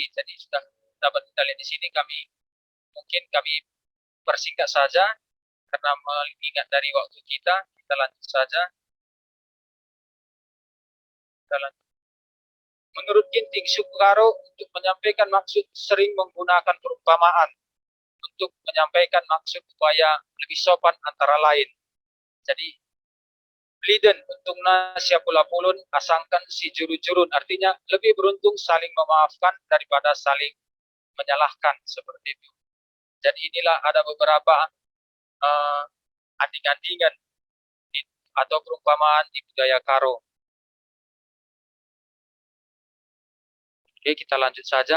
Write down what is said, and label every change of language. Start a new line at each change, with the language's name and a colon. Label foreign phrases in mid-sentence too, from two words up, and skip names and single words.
Indonesian: Jadi sudah dapat kita lihat di sini, kami persingkat saja karena mengingat dari waktu kita lanjut saja. Menurut Ginting, suku Karo untuk menyampaikan maksud sering menggunakan perumpamaan untuk menyampaikan maksud supaya lebih sopan antara lain.
Batak Karo: Jadi Liden untungna siapula pulun asangkan si juru-jurun,
Indonesian: artinya lebih beruntung saling memaafkan daripada saling menyalahkan, seperti itu. Jadi inilah ada beberapa anding-andingan atau perumpamaan di budaya Karo. Oke, kita lanjut saja.